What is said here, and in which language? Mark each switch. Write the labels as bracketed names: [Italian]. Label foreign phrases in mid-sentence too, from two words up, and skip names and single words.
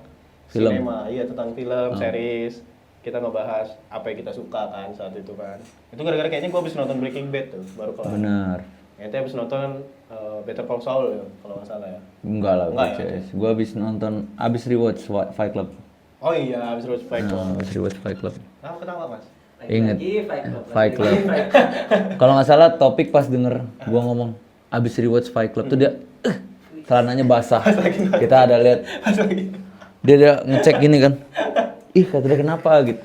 [Indonesian] Film. sinema, iya tentang film, series. Kita ngebahas apa yang kita suka kan saat itu kan. Itu gara-gara kayaknya gue habis nonton Breaking Bad tuh, baru kelar. Bener. Itu habis nonton Better Call Saul ya, kalau nggak salah ya. Enggak lah, Enggak ya? gue abis rewatch Fight Club. Oh iya, habis Rose Fight Club. Abis rewatch Fight Club. Nah, ketawa mas. Ingat Fight Club. Kalau nggak salah topik pas denger gua ngomong abis rewatch Fight Club tuh dia celananya basah. Kita ada lihat dia ngecek gini kan. ih kata dia kenapa gitu.